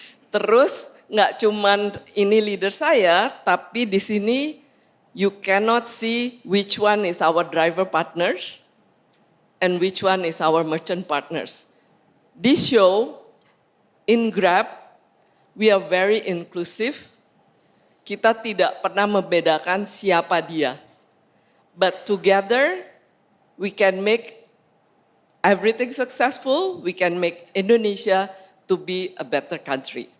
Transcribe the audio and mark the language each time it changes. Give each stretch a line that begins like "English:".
Indonesian: Terus nggak cuman ini leader saya, tapi di sini
English: you cannot see which one is our driver partners and which one is our merchant partners. This show, in Grab, we are very inclusive.
Indonesian: Kita tidak pernah membedakan siapa dia.
English: But together, we can make everything successful, we can make Indonesia to be a better country.